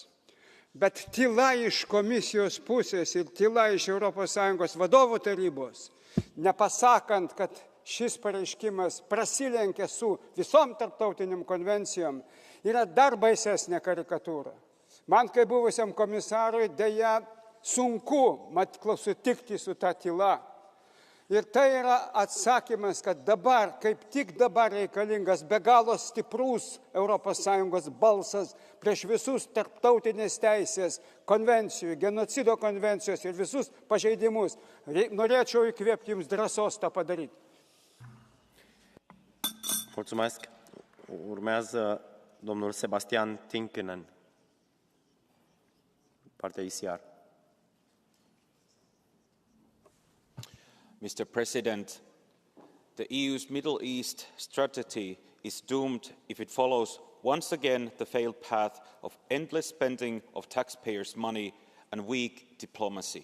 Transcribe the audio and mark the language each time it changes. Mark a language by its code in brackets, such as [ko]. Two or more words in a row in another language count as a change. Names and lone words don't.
[lt] Bet tyla iš komisijos pusės ir tyla iš ES vadovų tarybos, nepasakant, kad šis pareiškimas prasilenkia su visom tarptautiniam konvencijom, yra dar baisesnė karikatūra. Man, kaip buvusiam komisarui, dėja sunku sutikti su ta tyla. Ir tai yra atsakymas, kad dabar, kaip tik dabar reikalingas be galo stiprus ES balsas prieš visus tarptautinės teisės, konvencijų, genocido konvencijos ir visus pažeidimus. Norėčiau įkvėpti jums drąsos tą padaryti. [ro] Mulțumesc. Urmează domnul Sebastian Tinkinen, partea ICR. [en] Mr. President, the EU's Middle East strategy is doomed if it follows once again the failed path of endless spending of taxpayers' money and weak diplomacy.